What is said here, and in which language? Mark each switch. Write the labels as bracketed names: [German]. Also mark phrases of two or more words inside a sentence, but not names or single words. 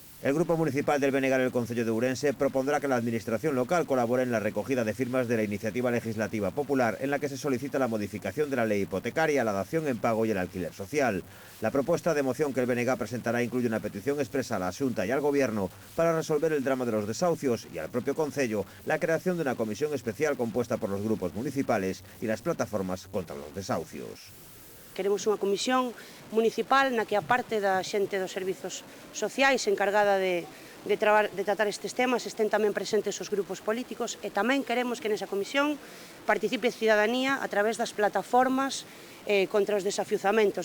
[Spanish] El Grupo Municipal del BNG en el Concello de Ourense propondrá que la Administración local colabore en la recogida de firmas de la Iniciativa Legislativa Popular en la que se solicita la modificación de la ley hipotecaria, la dación en pago y el alquiler social. La propuesta de moción que el BNG presentará incluye una petición expresa a la Xunta y al Gobierno para resolver el drama de los desahucios y al propio Concello la creación de una comisión especial compuesta por los grupos municipales y las plataformas contra los desahucios. [Galician] Queremos unha comisión municipal na que, a parte da xente dos servizos sociais encargada de tratar estes temas, estén tamén presentes os grupos políticos, e tamén queremos que nesa comisión participe a cidadanía a través das plataformas contra os desafiuzamentos.